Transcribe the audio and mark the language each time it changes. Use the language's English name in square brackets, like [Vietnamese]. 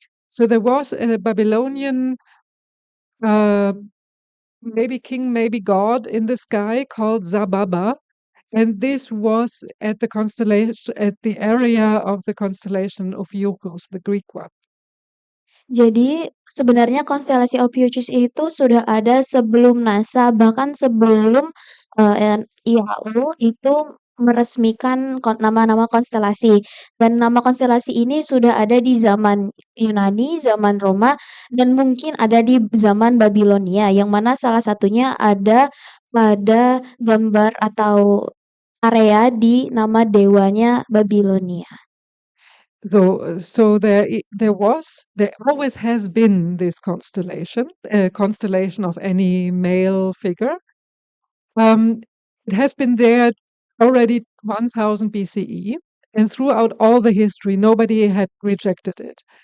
[English] So there was a Babylonian, maybe king, maybe god in the sky called Zababa, and this was at the area of the constellation of Ophiuchus, the Greek one. [Indonesian] Jadi sebenarnya konstelasi Ophiuchus itu sudah ada sebelum NASA, bahkan sebelum IAU itu meresmikan nama-nama konstelasi. Dan nama konstelasi ini sudah ada di zaman Yunani, zaman Roma, dan mungkin ada di zaman Babilonia, yang mana salah satunya ada pada gambar atau area di nama dewanya Babilonia. [English] So there always has been this constellation, a constellation of any male figure. It has been there already 1000 BCE, and throughout all the history, nobody had rejected it.